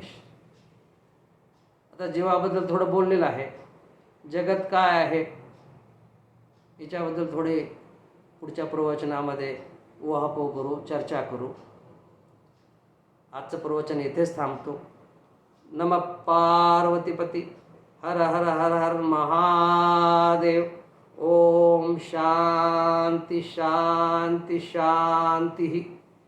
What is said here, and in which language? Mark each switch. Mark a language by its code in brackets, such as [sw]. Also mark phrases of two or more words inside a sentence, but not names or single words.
[mr] आता जीवाबद्दल थोडं बोललेलं आहे. जगत काय आहे याच्याबद्दल थोडे पुढच्या प्रवचनामध्ये उहापोह करू, चर्चा करू. आजचं प्रवचन येथेच थांबतो. [sa] नमः पार्वतीपती. हर हर हर हर महादेव. ओम शांती शांती शांती.